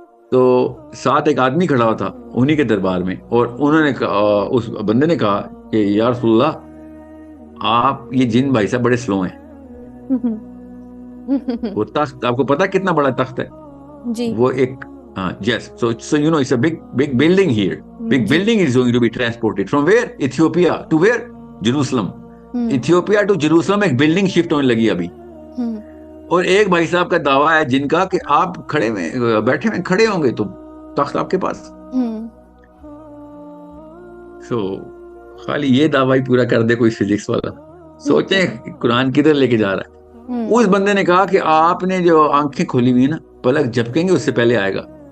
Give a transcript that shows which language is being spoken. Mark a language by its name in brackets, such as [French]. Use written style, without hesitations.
[Urdu] تو ساتھ ایک آدمی کھڑا ہوا تھا انہی کے دربار میں, اور انہوں نے کہا, اس بندے نے کہا کہ یا رسول اللہ آپ, یہ جن بھائی صاحب بڑے سلو ہیں. وہ تخت آپ کو پتا کتنا بڑا تخت ہے جی, وہ ایک, [English] yes, so you know it's a big building here. Big building is going to be transported from where? Ethiopia to where? Jerusalem. [Urdu] Ethiopia to Jerusalem ایک بلڈنگ شفٹ ہونے لگی ابھی. اور ایک بھائی صاحب کا دعویٰ ہے جن کا کہ آپ بیٹھے ہوئے کھڑے ہوں گے تو تخت آپ کے پاس. سو خالی یہ دعویٰ ہی پورا کر دے کوئی فزکس والا, سوچیں قرآن کدھر لے کے جا رہا ہے. اس بندے نے کہا کہ آپ نے جو آنکھیں کھولی ہوئی ہیں نا, پلک جھپکیں گے اس سے پہلے آئے گا.